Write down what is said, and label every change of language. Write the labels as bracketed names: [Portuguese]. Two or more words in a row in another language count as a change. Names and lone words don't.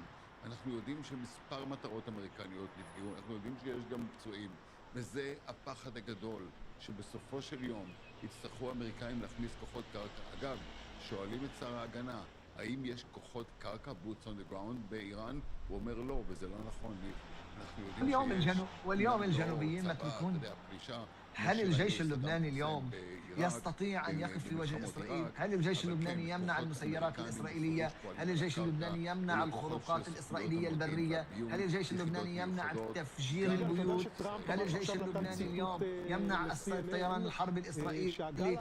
[Hebrew] אנחנו יודעים שמספר מטרות אמריקניות נפגעו, אנחנו יודעים שיש גם פצועים, וזה הפחד הגדול שבסופו של יום יצטרכו האמריקאים להכניס כוחות קרקע. אגב, שואלים את שר ההגנה האם יש כוחות קרקע [English] boots on the ground [Hebrew] באיראן, הוא אומר לא, וזה לא נכון. [Arabic] واليوم الجنوبيين متروكون. هل الجيش اللبناني اليوم يستطيع أن يقف في وجه إسرائيل؟ هل الجيش اللبناني يمنع المسيرات الإسرائيلية؟ هل الجيش اللبناني يمنع الخروقات الإسرائيلية البرية؟ هل الجيش اللبناني يمنع تفجير البيوت؟ هل الجيش اللبناني اليوم يمنع الطيران الحربي الإسرائيلي؟